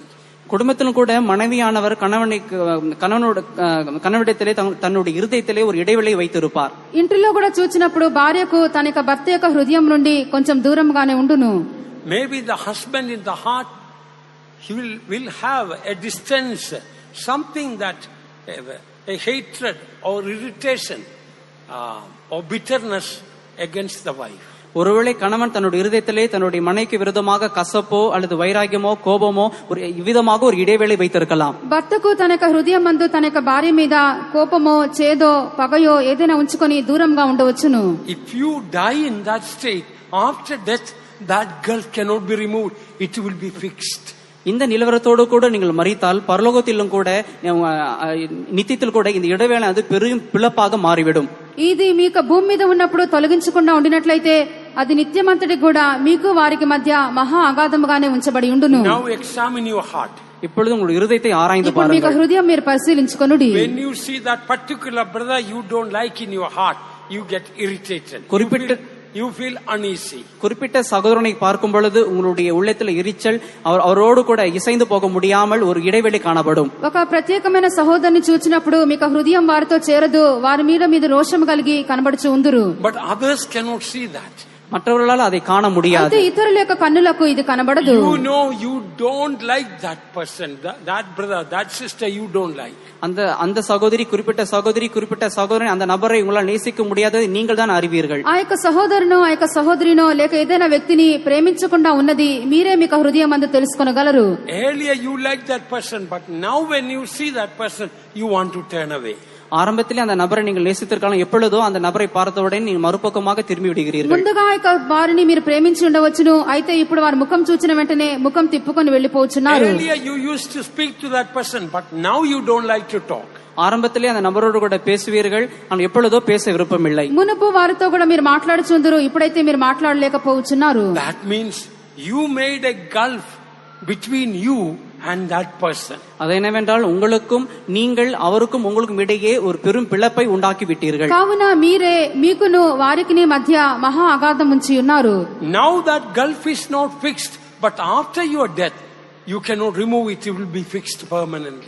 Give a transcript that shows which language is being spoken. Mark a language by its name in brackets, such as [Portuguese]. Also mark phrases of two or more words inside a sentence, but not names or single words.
[Tamil] குடும்பத்திலும் கூட மனைவியானவர் கணவனிடத்திலே தன்னுடைய இருதயத்திலே ஒரு இடைவெளியை வைத்திருப்பார். [Telugu] ఇంటిలో కూడా చూచినప్పుడు భార్యకు తన యొక్క భర్త యొక్క హృదయం నుండి కొంచెం దూరంగానే ఉండును. [English] Maybe the husband in the heart, he will have a distance, something that a hatred or irritation or bitterness against the wife. [Tamil] ஒருவேளை கணவன் தன்னுடைய இருதயத்திலே தன்னுடைய மனைவிக்கு விரோதமாக கசப்போ அல்லது வைராகியமோ கோபமோ ஒரு விதமாக ஒரு இடைவேளை வைத்திருக்கலாம். [Telugu] భర్తకు తన యొక్క హృదయం మందు తన యొక్క భార్య మీద కోపమో చేదో పగయో ఏదైనా ఉంచుకొని దూరంగా ఉండవచ్చును. [English] If you die in that state, after death that gulf cannot be removed. it will be fixed. [Tamil] இந்த நிலவரத்தோடு கூட நீங்கள் மரித்தால் பரலோகத்திலும் கூட நித்தியத்தில் கூட இந்த இடைவேளை அது பெரும் பிளப்பாக மாறிவிடும். [Telugu] ఇది మీకు భూమి మీద ఉన్నప్పుడు తొలగించకుండా ఉండినట్లయితే అది నిత్యమంతటి కూడా మీకు వారికి మధ్య మహా అగాధముగానే ఉంచబడి ఉండును. [English] Now examine your heart. [Tamil] இப்பொழுது உங்கள் இருதயத்தை ஆராய்ந்து [Telugu] ఇప్పుడు మీకు [Tamil] பாருங்கள். [Telugu] హృదయం మీరు పరిశీలించుకొనుడి. [English] When you see that particular brother you don't like in your heart, you get irritated. You feel uneasy. [Tamil] குறிப்பிட்ட சகோதரனை பார்க்கும் பொழுது உங்களுடைய உள்ளத்தில் எரிச்சல், அவரோடு கூட இசைந்து போக முடியாமல் ஒரு இடைவெளி காணப்படும். [Telugu] ఒక ప్రత్యేకమైన సహోదరుని చూచినప్పుడు మీకు హృదయం వారితో చేరదు, వారి మీద రోషం కలిగి కనబడుచు ఉందురు. [English] But others cannot see that. [Tamil] மற்றவர்களால் அதை காண முடியாது. [Telugu] అయితే ఇతరుల యొక్క కన్నులకు ఇది కనబడదు. [English] You know you don't like that person, that brother, that sister you don't like. [Tamil] அந்த சகோதரி குறிப்பிட்ட சகோதரன் அந்த நபரை உங்களால் நேசிக்க முடியாதது நீங்கள் தான் அறிவீர்கள். [Telugu] ఆ యొక్క సహోదరునో ఆ యొక్క సహోదరినో లేక ఏదైనా వ్యక్తిని ప్రేమించకుండా ఉన్నది మీరే మీకు హృదయం అందు తెలుసుకొనగలరు. [English] Earlier you like that person, but now when you see that person you want to turn away. [Tamil] ஆரம்பத்திலே அந்த நபரை நீங்கள் நேசித்திருக்கலாம், எப்பொழுதோ அந்த நபரை பார்த்தவுடன் நீங்கள் மறுபக்கமாக திரும்பி விடுகிறீர்கள். [Telugu] ముందుగా వారిని మీరు ప్రేమించి ఉండవచ్చును, అయితే ఇప్పుడు వారి ముఖం చూచిన వెంటనే ముఖం తిప్పుకొని వెళ్లిపోవచ్చున్నారు. [English] Earlier you used to speak to that person, but now you don't like to talk. [Tamil] ஆரம்பத்திலே அந்த நபரோடு கூட பேசுவீர்கள், ஆனால் எப்பொழுதோ பேச விருப்பமில்லை. [Telugu] మునుపు వారితో కూడా మీరు మాట్లాడుచుందరు, ఇప్పుడైతే మీరు మాట్లాడలేకపోవచ్చున్నారు. [English] That means you made a gulf between you and that person. [Tamil] அது என்னவென்றால் உங்களுக்கும் நீங்கள் அவருக்கும் உங்களுக்கும் இடையே ஒரு பெரும் பிளப்பை உண்டாக்கி விட்டீர்கள். [Telugu] కావున మీరే మీకును వారికిని మధ్య మహా అగాధం ఉంచి ఉన్నారు. [English] Now that gulf is not fixed, but after your death you cannot remove it, it will be fixed permanently.